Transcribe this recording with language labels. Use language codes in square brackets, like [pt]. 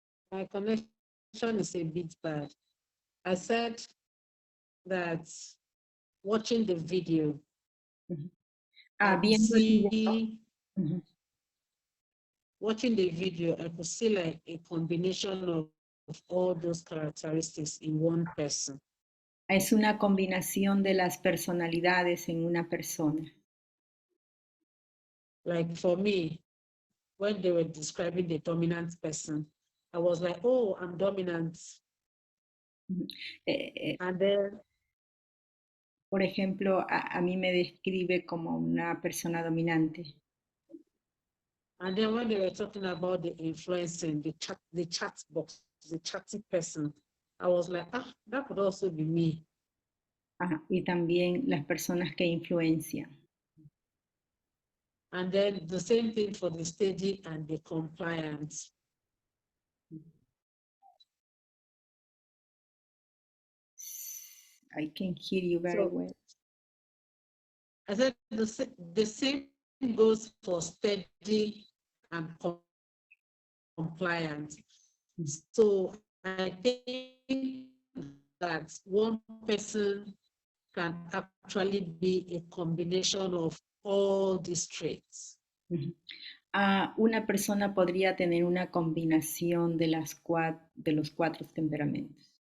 [en] My connection is a bit bad. I said that watching the video, I could [es] Viendo el video. [en] see, watching the video, I could see like a combination of all those characteristics in one person. [es] Es una combinación de las personalidades en una persona. [en] Like for me, when they were describing the dominant person, I was like, oh, I'm dominant. And then, [es] por ejemplo, a mí me describe como una persona dominante. [en] And then when they were talking about the influencing, the chat box, the chatty person, I was like, that could also be me. [es] Y también las personas que influencian. [en] And then the same thing for the steady and the compliance. I can hear you very well. I said the same goes for steady and compliant. So I think that one person can actually be a combination of all these traits. [es] Una persona podría tener una combinación de los cuatro temperamentos.